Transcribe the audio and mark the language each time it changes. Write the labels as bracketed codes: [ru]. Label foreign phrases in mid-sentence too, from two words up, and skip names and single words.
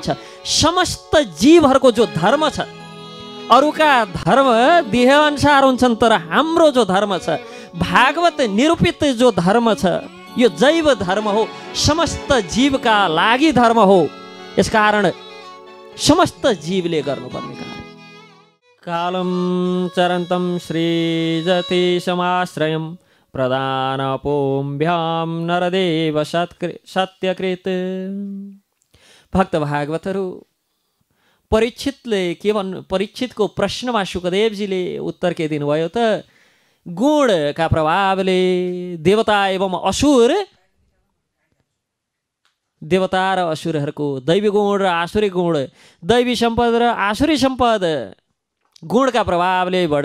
[ne] समस्त जीवहरूको जो धर्म छ, अरूका धर्म देह अनुसार हुन्छन्, तर हाम्रो जो धर्म छ, भागवत निरूपित जो धर्म छ, यो जैव धर्म हो, समस्त जीवका लागि धर्म हो। यसकारण समस्त जीवले गर्नुपर्ने कार्य। [sa] कालं चरन्तं सृजति समाश्रयं प्रदानपोम्भ्यां नरदेव सत्यकृत। [ne] भक्त भागवतहरू, परीक्षितको प्रश्नमा शुकदेवजीले उत्तर के दिनुभयो त? गुणका प्रभावले देवता एवं असुर देवता र असुरहरूको दैवी गुण र आसुरी गुण, दैवी सम्पद र आसुरी सम्पद गुणका प्रभावले बढ्छ।